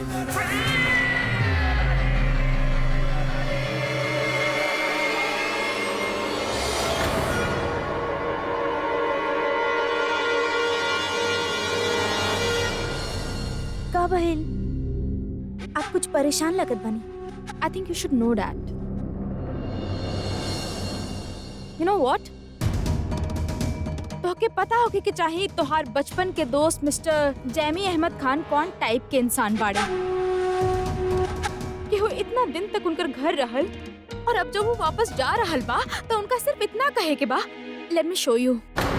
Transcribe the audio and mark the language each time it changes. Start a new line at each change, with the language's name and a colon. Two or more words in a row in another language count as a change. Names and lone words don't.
Bhojpuri: का बहल, आप कुछ परेशान लगत बनी।
English: I think you should know that. You know what?
Bhojpuri: तो के पता होगी कि चाहे तोहार बचपन के दोस्त मिस्टर जैमी अहमद खान कौन टाइप के इंसान बाड़े, कि वो इतना दिन तक उनकर घर रहल, और अब जब वो वापस जा रहल बा तो उनका सिर्फ इतना कहे के बा,
English: Let me show you.